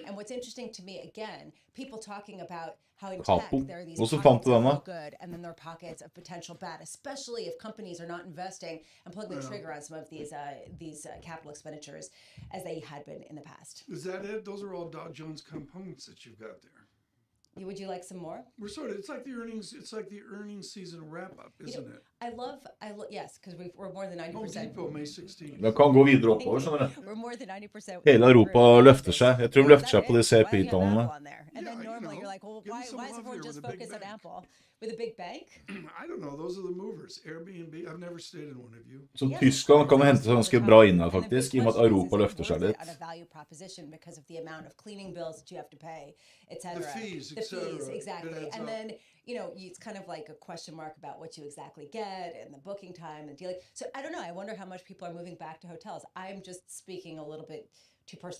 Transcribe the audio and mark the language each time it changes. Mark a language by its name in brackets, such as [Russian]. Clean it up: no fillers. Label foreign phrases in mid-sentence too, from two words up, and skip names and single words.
[English] And what's interesting to me, again, people talking about how in tech there are these pockets of real good and then there are pockets of potential bad, especially if companies are not investing and pulling the trigger on some of these capital expenditures as they had been in the past. Is that it? Those are all Dow Jones components that you've got there. Would you like some more? We're sort of, it's like the earnings season wrap up, isn't it? I love, yes, because we're more than 90%. Home Depot, May 16th. [Norwegian] Det kan gå videre oppover, skjønner du. [English] We're more than 90%. [Norwegian] Hele Europa løfter seg. Jeg tror de løfter seg på de CPI-tallene. [English] And then normally you're like, well, why is everyone just focused on Apple? With a big bank? I don't know, those are the movers. Airbnb, I've never stayed in one of you. [Norwegian] Så Tyskland kan hente seg ganske bra inn her faktisk, i og med at Europa løfter seg litt. [English] On a value proposition because of the amount of cleaning bills that you have to pay, etc. The fees, exactly. And then, it's kind of like a question mark about what you exactly get and the booking time and dealing. So I don't know. I wonder how much people are moving back to hotels. I'm just speaking a little bit to personally.